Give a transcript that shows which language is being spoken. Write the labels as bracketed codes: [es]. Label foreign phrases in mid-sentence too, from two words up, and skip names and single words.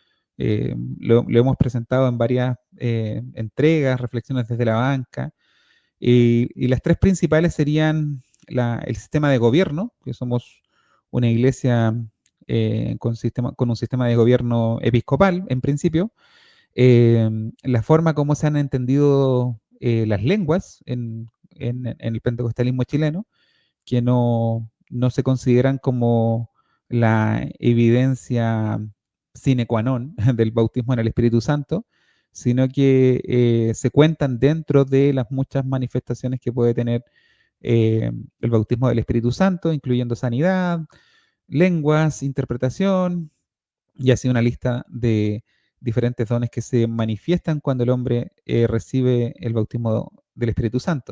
[es] Lo hemos presentado en varias entregas, reflexiones desde la banca, y las tres principales serían el sistema de gobierno, que somos una iglesia con un sistema de gobierno episcopal, en principio, la forma como se han entendido las lenguas en el pentecostalismo chileno, que no se consideran como la evidencia [la] sine qua non [es] del bautismo en el Espíritu Santo, sino que se cuentan dentro de las muchas manifestaciones que puede tener el bautismo del Espíritu Santo, incluyendo sanidad, lenguas, interpretación, y así una lista de diferentes dones que se manifiestan cuando el hombre recibe el bautismo del Espíritu Santo.